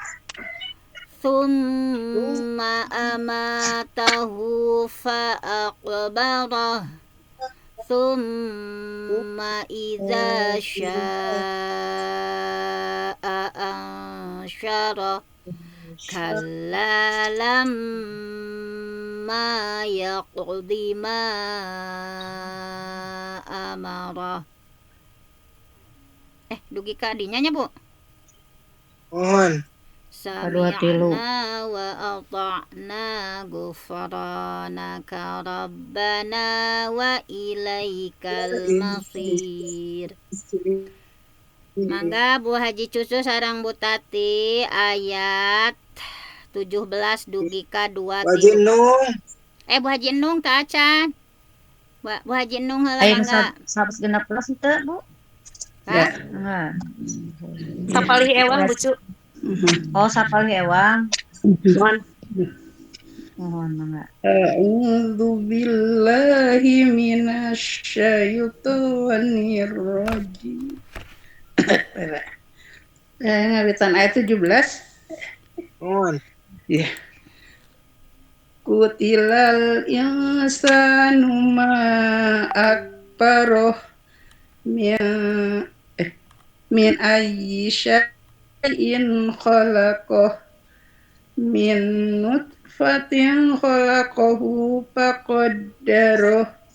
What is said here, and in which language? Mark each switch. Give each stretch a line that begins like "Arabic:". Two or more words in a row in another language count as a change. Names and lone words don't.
Arabic: ثم أماته فأقبره ثم إذا شاء أنشره كلا لما يقض ما أمره.
Sundanese: Dugi ka dinya nya Bu. Mohon.
Arabic: سمعنا وأطعنا غفرانك ربنا وإليك المصير.
Sundanese: Mangga Bu Haji Cucu sarang Bu Tati ayat 17 dugi ka 2 Haji Nung. Bu Haji Nung teu acan. Bu Haji Nung heula Aya mangga. 116 teu, Bu? Hah? Enggak. sapalih ewang lucu Oh, sapalih ewang. mohon Mohon mangga.
Arabic: أعوذ بالله من الشيطان الرجيم.
Sundanese: Ngawitan ayat 17. Mohon. Ya.
Arabic: قتل الإنسان ما أكفره من أي شيء خلقه من نطفة خلقه فقدره